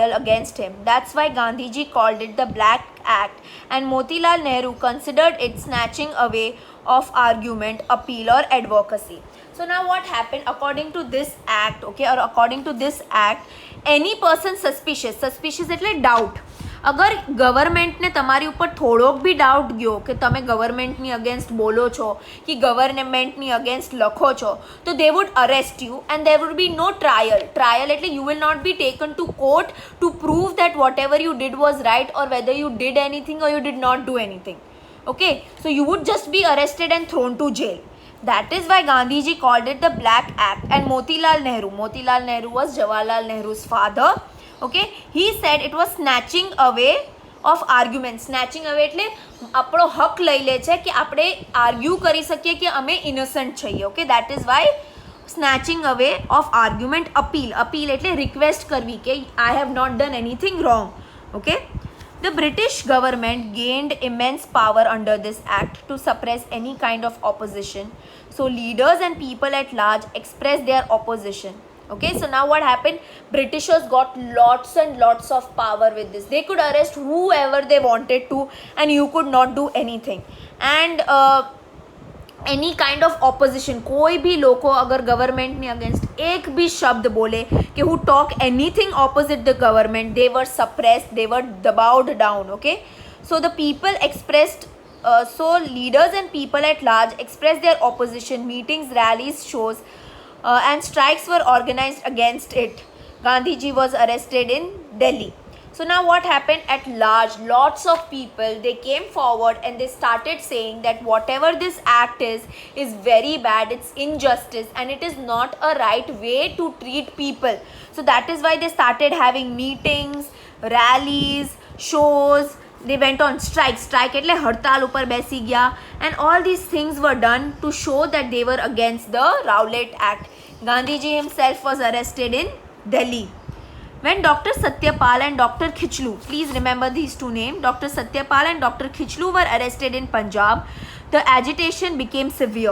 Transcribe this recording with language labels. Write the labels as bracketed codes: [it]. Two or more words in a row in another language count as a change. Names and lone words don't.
[en] That's why Gandhiji called it the Black act, and Motilal Nehru considered it snatching away of argument, appeal or advocacy. So now what happened according to this act, okay, or according to this act, any person suspicious એટલે doubt, [gu] અગર ગવર્મેન્ટને તમારી ઉપર થોડોક બી ડાઉટ ગયો કે તમે ગવર્મેન્ટની અગેન્સ્ટ બોલો છો કે ગવર્મેન્ટની અગેન્સ્ટ લખો છો, તો [en] they would arrest you and there would be no trial એટલે you will not be taken to court to prove that whatever you did was right or whether you did anything or you did not do anything. Okay, so you would just be arrested and thrown to jail. That is why Gandhiji called it the Black Act. And Motilal Nehru was Jawaharlal Nehru's father. Okay, he said it was snatching away of arguments. Snatching away [gu] એટલે આપણો હક લઈ લે છે કે આપણે આર્ગ્યુ કરી શકીએ કે અમે ઇનોસન્ટ છીએ. ઓકે, [en] that is why snatching away of argument, appeal [gu] એટલે રિક્વેસ્ટ કરવી કે [en] I have not done anything wrong. Okay, the British government gained immense power under this act to suppress any kind of opposition. So leaders and people at large expressed their opposition. Okay, so now what happened? Britishers got lots and lots of power with this. They could arrest whoever they wanted to and you could not do anything. And any kind of opposition, [gu] કોઈ બી લોકો અગર ગવર્મેન્ટની અગેન્સ્ટ એક બી શબ્દ બોલે કે [en] who talk anything opposite the government, they were suppressed, they were debaued down. Okay, so the people expressed so leaders and people at large expressed their opposition. Meetings, rallies, shows and strikes were organized against it. Gandhiji was arrested in Delhi. So now what happened? At large, lots of people, they came forward and they started saying that whatever this act is very bad, it's injustice and it is not a right way to treat people. So that is why they started having meetings, rallies, shows. They went on strike [gu] એટલે હડતાલ ઉપર બેસી ગયા, [en] and all these things were done to show that they were against the Rowlatt Act. Gandhiji himself was arrested in Delhi. When Dr. Satyapal and Dr. Khichlu, please remember these two names, Dr. Satyapal and Dr. Khichlu were arrested in Punjab, the agitation became severe.